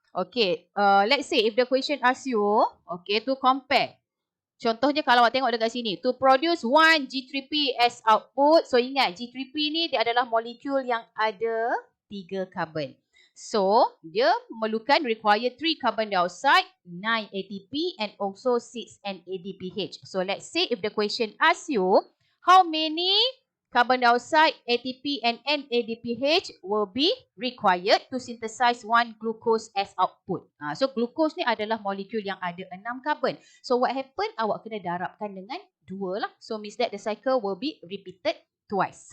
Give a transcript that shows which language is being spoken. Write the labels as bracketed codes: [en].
[en] Okay, let's say if the question asks you, okay, to compare. [ms] Contohnya kalau awak tengok dekat sini, [en] to produce 1 G3P as output. [ms] So ingat, G3P ni dia adalah molekul yang ada 3 carbon. [en] So, [ms] dia memerlukan [en] require 3 carbon dioxide, 9 ATP and also 6 NADPH. So let's say if the question asks you, how many carbon dioxide, ATP and NADPH will be required to synthesize 1 glucose as output. [ms] So glucose ni adalah molekul yang ada 6 carbon. [en] So what happen? [ms] Awak kena darabkan dengan 2 lah. [en] So means that the cycle will be repeated twice.